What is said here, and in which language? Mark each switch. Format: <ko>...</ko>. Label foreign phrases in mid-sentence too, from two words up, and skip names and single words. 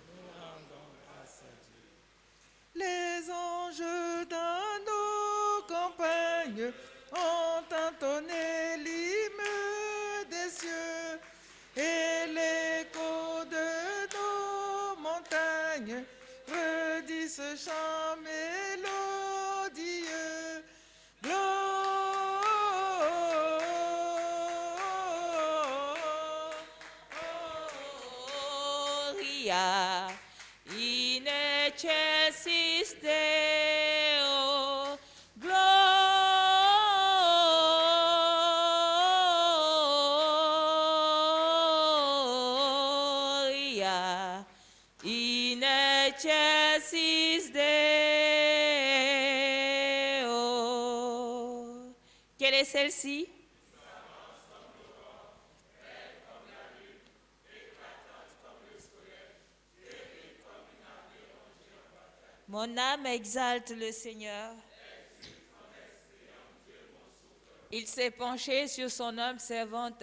<fr>Les anges dans nos campagnes ont entonné l'hymne des cieux et l'écho de nos montagnes redit ce chant mélodieux.</fr> <la>Gloria in excelsis Deo. Gloria in excelsis Deo.</la> <fr>Quelle est celle-ci? Mon âme exalte le Seigneur. Il s'est penché sur son âme servante.</fr>